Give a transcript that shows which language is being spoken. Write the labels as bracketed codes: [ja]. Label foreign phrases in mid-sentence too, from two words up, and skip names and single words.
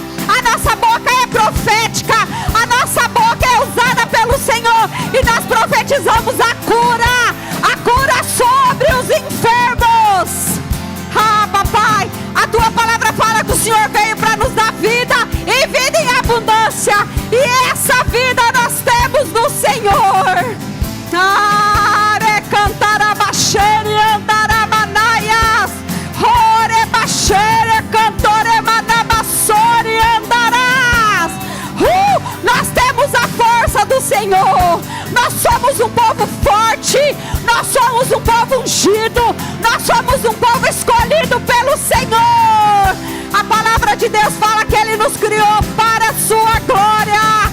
[pt] A nossa boca é profética, a nossa boca é usada pelo Senhor, e nós profetizamos a cura sobre os enfermos. Ah, papai, a tua palavra fala que o Senhor veio para nos dar vida e vida em abundância, e essa vida nós temos no Senhor. Are cantarabaxere andaramanaias, ore baxere cantore manabassore andarás. Nós temos a força do Senhor. Nós somos um povo forte, nós somos um povo ungido, nós somos um povo escolhido pelo Senhor. A palavra de Deus fala que Ele nos criou para a sua glória.